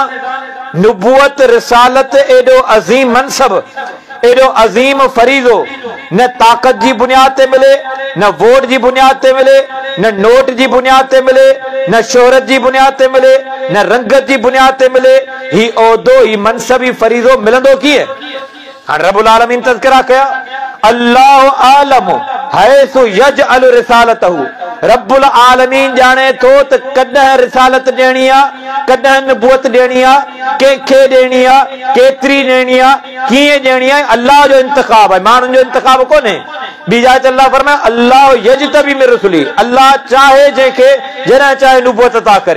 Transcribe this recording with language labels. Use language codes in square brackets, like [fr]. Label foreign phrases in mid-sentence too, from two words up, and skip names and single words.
[sd] नुबूवत रिसालत एॾो अज़ीम मनसब, एॾो अज़ीम फरीज़ो न ताक़त जी बुनियाद ते मिले, न वोट जी बुनियाद ते मिले, न नोट जी बुनियाद ते मिले, न शोहरत जी बुनियाद ते मिले, न रंगत जी बुनियाद ते मिले। ही ओहदो, ही मनसब, ही फरीज़ो मिलंदो कीअं? हाणे रब्बुल आलमीन तज़किरा कया, [ar] الله أعلم حيث يجعل رسالته. [sd] रब्बुल आलमीन जाने थो त कॾहिं रिसालत ॾियणी आहे, कॾहिं नबूवत ॾियणी आहे, कंहिंखे ॾियणी आहे, केतिरी ॾियणी आहे, कीअं ॾियणी आहे। अल्लाह जो इंतखाब आहे, माण्हुनि जो इंतखाब कोन्हे। ॿी जाइ ते अल्लाह फरमाए [ar] الله يجتبي من رسله, [sd] अल्लाह चाहे जंहिंखे जॾहिं चाहे नबूवत अता करे।